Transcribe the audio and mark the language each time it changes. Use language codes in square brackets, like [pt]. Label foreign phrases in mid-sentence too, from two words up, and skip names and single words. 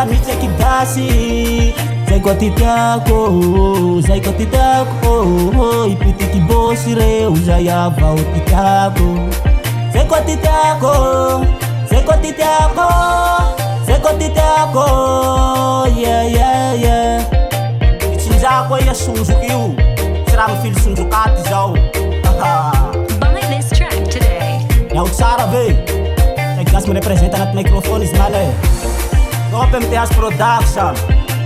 [mg] mitseky gasy Zay koa ty tiako Zay koa ty tiako Ipitiky bosy reo Zay avao ty tiako Zay koa ty tiako Zay koa ty tiako Zay koa ty tiako Yeah yeah yeah Itsinjako ia sonjoky io Tsy raha mifily sonjokaty zao [en] Buy this track today. [mg] Miao tsara ve Taiky gasy mirepresenta anaty microphone izy male Dope MTH Production